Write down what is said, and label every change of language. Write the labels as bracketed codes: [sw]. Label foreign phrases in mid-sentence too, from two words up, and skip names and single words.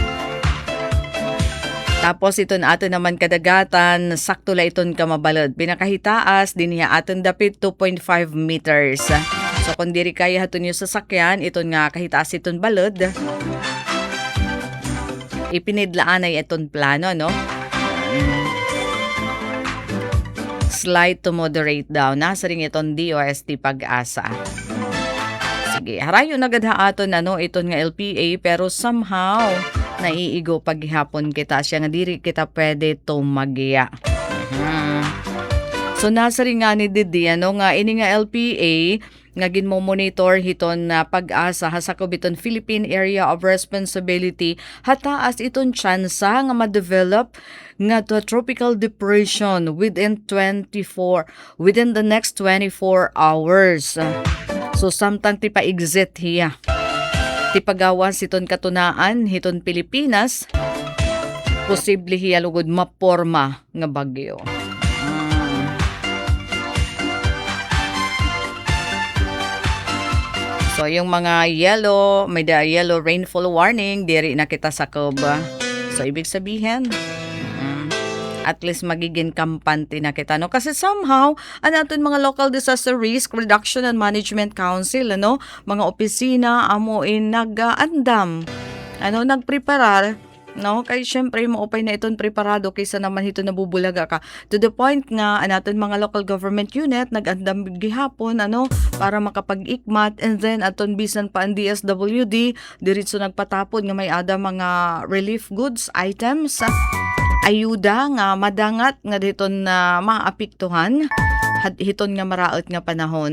[war] Tapos iton ato naman kadagatan, sakto la iton kamabalod. Pinakahitaas, din niya aton dapit 2.5 meters. So kung diri kaya haton yung sasakyan, iton nga kahitaas iton balod. Ipinidlaan ay iton plano, [en] Slight to moderate daw. [war] Nasa ring iton DOST pag-asa. Sige, harayo nagad ha aton iton nga LPA pero somehow naiigo paghihapon kita siya nga diri kita pwede tumagya. So nasa rin nga ni Didi nga ini nga LPA nga ginmo-monitor hiton na pag-asa hasakop iton Philippine Area of Responsibility hataas iton tsansa nga ma-develop nga to [en] tropical depression within the next 24 hours. [war] So samtang ti pa-exit hiya. Ti pagawas iton katunaan hiton Pilipinas posible hiya lugod maporma nga bagyo. So yung mga yellow, may [en] yellow rainfall warning, [war] diri na kita sa Cuba. [tl] So ibig sabihin, at least magiging kampante na kita, no? Kasi somehow, [war] aton mga [en] local disaster risk reduction and management council, [war] mga opisina amoin nag-andam, nagpreparar, no? Kay syempre maupay na iton preparado [tl] kaysa naman ito nabubulaga ka. [war] To the point nga aton mga [en] local government unit [war] nag-andam gihapon para makapag-ikmat, [en] and then [war] aton bisan pa ang DSWD diretso nagpatapon nga may ada mga [en] relief goods items, [war] ayuda nga madangat nga diton na maapektuhan hiton nga maraot nga panahon.